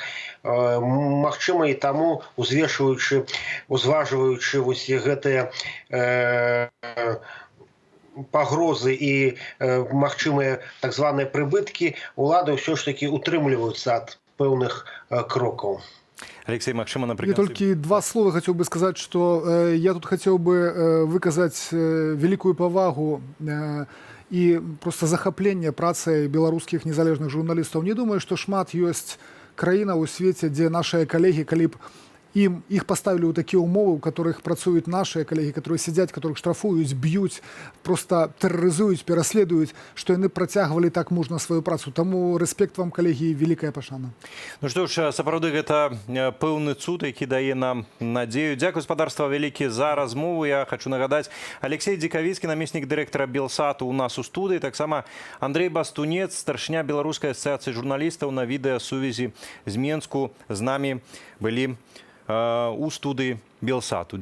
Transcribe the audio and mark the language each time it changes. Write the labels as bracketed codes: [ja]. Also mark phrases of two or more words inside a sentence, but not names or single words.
[be] Магчыма, і таму, узважваючы вось гэтыя пагрозы і магчымыя так званыя прыбыткі, улады ўсё ж такі утрымліваюцца ад пэўных крокаў. [ru] Алексей, Максима, Я например. только два слова хотел бы сказать, что я тут хотел бы выказать великую повагу и просто захопление працай белорусских незалежных журналистов. Не думаю, что шмат есть [be] краіна ў свеце, [ru] дзе наши коллеги, калі б их поставили у такие умовы, у которых працуют наши коллеги, которые сидят, которых штрафуют, бьют, просто терроризуют, переследуют, что они протягивали так мужно свою працу. Тому респект вам, коллеги, великая пашана. [be] Ну што ж, сапраўды гэта пэўны цуд, які дае нам надзею. Дзякуй, гаспадарства вялікі, за размову. Я хочу нагадаць, Алексей Дзікавіцкі, намеснік дырэктара Белсату у нас у студыі, таксама Андрей Бастунец, старшыня Беларускай асацыяцыі журналістаў, на відэасувязі з Менску з намі былі у студыі Белсату.